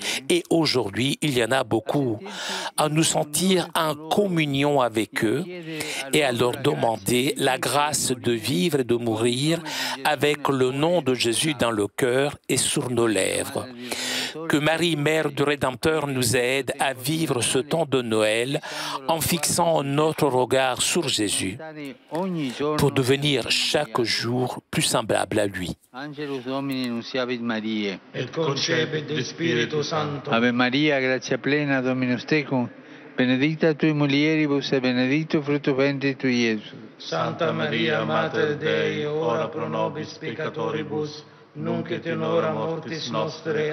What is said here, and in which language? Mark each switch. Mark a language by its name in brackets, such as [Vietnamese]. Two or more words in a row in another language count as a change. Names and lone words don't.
[French] Et aujourd'hui, il y en a beaucoup. À nous sentir en communion avec eux et à leur demander la grâce de vivre et de mourir avec le nom de Jésus dans le cœur et sur nos lèvres. Que Marie, Mère du Rédempteur, nous aide à vivre ce temps de Noël en fixant notre regard sur Jésus pour devenir chaque jour plus semblable à lui. [Latin] Angelus Domini nunciavit Mariae. Et concepit Spiritu Sancto. Ave Maria, gratia plena, Dominus tecum, benedicta tui mulieribus et benedictus fructus ventris tui, Iesus. Santa Maria, Mater Dei, ora pro nobis peccatoribus, nunc et in hora mortis nostre.